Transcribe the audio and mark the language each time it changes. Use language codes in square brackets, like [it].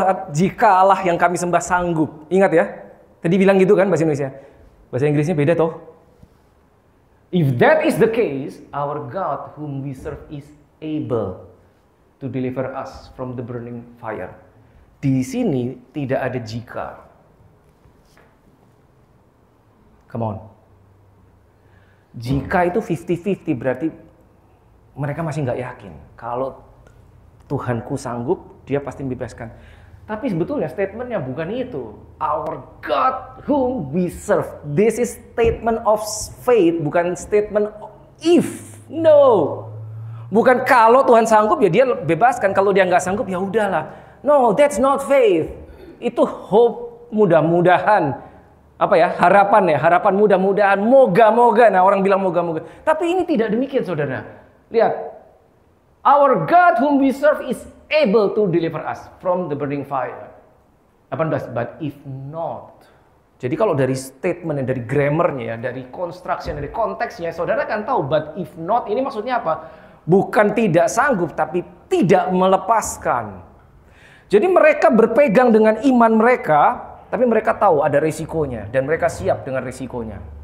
[id] Jika Allah yang kami sembah sanggup. Ingat ya? Tadi bilang gitu kan bahasa Indonesia. Bahasa Inggrisnya beda toh. [en] If that is the case, our God whom we serve is able. to deliver us from the burning fire. [id] Di sini tidak ada jika. [en] Come on. [id] Jika itu 50-50 berarti mereka masih nggak yakin. Kalau Tuhanku sanggup, dia pasti membebaskan. Tapi sebetulnya statementnya bukan itu. [en] Our God whom we serve. This is statement of faith, [id] bukan [en] statement of if. No. [id] Bukan kalau Tuhan sanggup ya dia bebaskan. Kalau dia nggak sanggup ya udahlah. [en] No, that's not faith. [id] Itu hope, mudah-mudahan. Harapan mudah-mudahan, moga-moga. Nah, orang bilang moga-moga. Tapi ini tidak demikian, saudara. Lihat. [en] Our God whom we serve is able to deliver us from the burning fire. 18. But if not. [id] Jadi kalau dari statementnya, dari grammarnya, dari construction, dari konteksnya, saudara kan tahu. [en] But if not, [id] ini maksudnya apa? Bukan tidak sanggup, tapi tidak melepaskan. Jadi mereka berpegang dengan iman mereka, tapi mereka tahu ada resikonya dan mereka siap dengan resikonya.